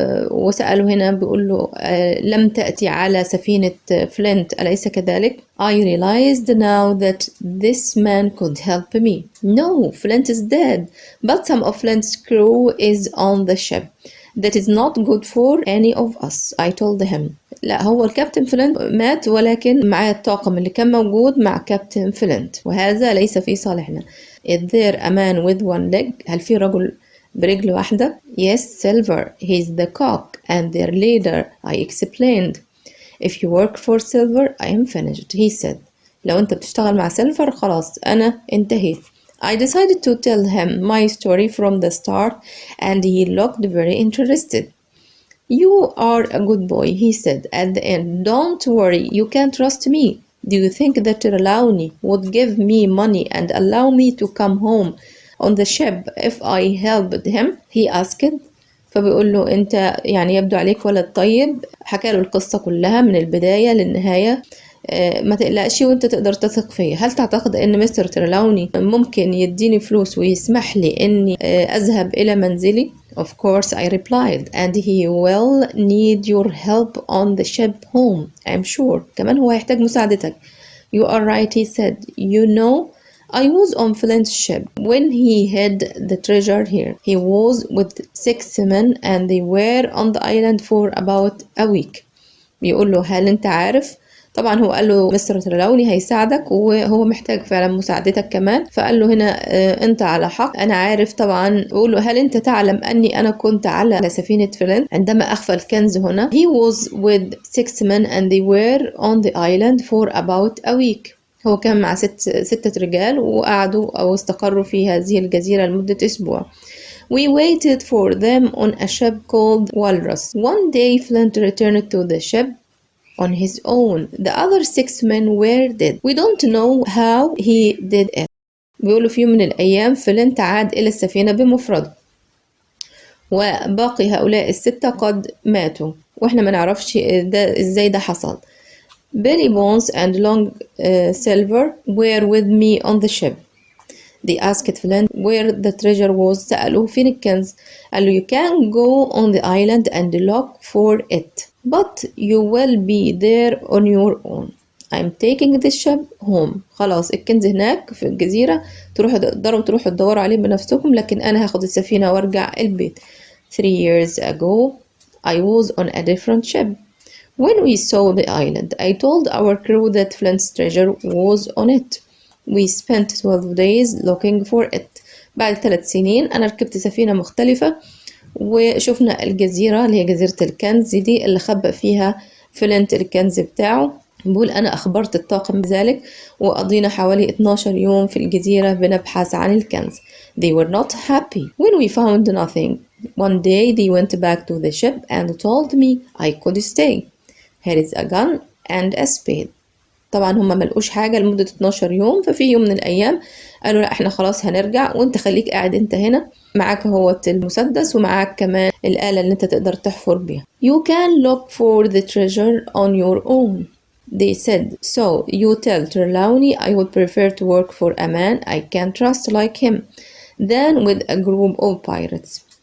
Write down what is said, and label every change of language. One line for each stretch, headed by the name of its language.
Arabic: وسأله هنا بيقول له لم تأتي على سفينة فلينت أليس كذلك؟
English: I realized now that this man could help me. No, Flint is dead, but some of Flint's crew is on the ship. That is not good for any of us, I told him.
Arabic: لا، هو الكابتن فلينت مات، ولكن معاه الطاقم اللي كان موجود مع كابتن فلينت، وهذا ليس في صالحنا.
English: Is there a man with one leg?
Arabic: هل في رجل برجل واحدة؟
English: Yes, Silver. He's the cock and their leader, I explained. If you work for Silver, I am finished, he said.
Arabic: لو أنت بتشتغل مع سيلفر خلاص أنا انتهيت.
English: I decided to tell him my story from the start and he looked very interested. You are a good boy, he said at the end. Don't worry, you can trust me. Do you think that Trelawney would give me money and allow me to come home on the ship if I helped him? He asked.
Arabic: فبيقول له انت يعني يبدو عليك ولد طيب. حكى له القصة كلها من البداية للنهاية. ما تقلقش وانت تقدر تثق فيا. هل تعتقد ان مستر ترلاوني ممكن يديني فلوس ويسمح لي اني اذهب الى منزلي
English: Of course, I replied, and he will need your help on the ship home, I'm sure.
Arabic: كمان هو هيحتاج مساعدتك.
English: You are right, he said. You know, I was on Flint's ship when he hid the treasure here. He was with 6 men and they were on the island for about a week.
Arabic: بيقول له هل انت عارف؟ طبعا هو قال له مستر ترلاوني هيساعدك وهو محتاج فعلا مساعدتك كمان. فقال له هنا انت على حق، انا عارف طبعا. بيقول له هل انت تعلم اني انا كنت على سفينة فلين عندما اخفى الكنز هنا.
English: He was with 6 men and they were on the island for about a week.
Arabic: هو كان مع ستة رجال وقعدوا أو استقروا في هذه الجزيرة لمدة أسبوع.
English: We waited for them on a ship called Walrus. One day Flint returned to the ship on his own. The other 6 men were dead. We don't know how he did it.
Arabic: بيقولوا في يوم من الأيام فلنت عاد إلى السفينة بمفرده وباقي هؤلاء الستة قد ماتوا وإحنا ما نعرفش ده إزاي ده حصل.
English: Billy Bones and Long Silver were with me on the ship. They asked Flint where the treasure was.
Arabic: سألوه فين الكنز. قال له
English: you can go on the island and look for it, but you will be there on your own. I'm taking this ship home.
Arabic: خلاص الكنز هناك في الجزيرة، تقدروا تروحوا تدوروا عليه بنفسكم، لكن أنا هاخد السفينة وارجع البيت.
English: 3 years ago I was on a different ship. When we saw the island, I told our crew that Flint's treasure was on it. We spent 12 days looking for it.
Arabic: بعد 3 سنين أنا ركبت سفينة مختلفة وشفنا الجزيرة اللي هي جزيرة الكنز دي اللي خبأ فيها فلنت الكنز بتاعه. بقول أنا أخبرت الطاقم بذلك وقضينا حوالي 12 يوم في الجزيرة بنبحث عن الكنز.
English: They were not happy when we found nothing. One day they went back to the ship and told me I could stay. Here is a gun and a spade.
Arabic: طبعا هم ملقوش حاجة لمدة 12 يوم. ففي يوم من الأيام قالوا لا احنا خلاص هنرجع وانت خليك قاعد انت هنا، معاك هو المسدس ومعاك كمان الآلة اللي انت تقدر تحفر بيها.
English: You can look for the treasure on your own. They said, so you tell Trelawney I would prefer to work for a man I can trust like him than with a group of pirates.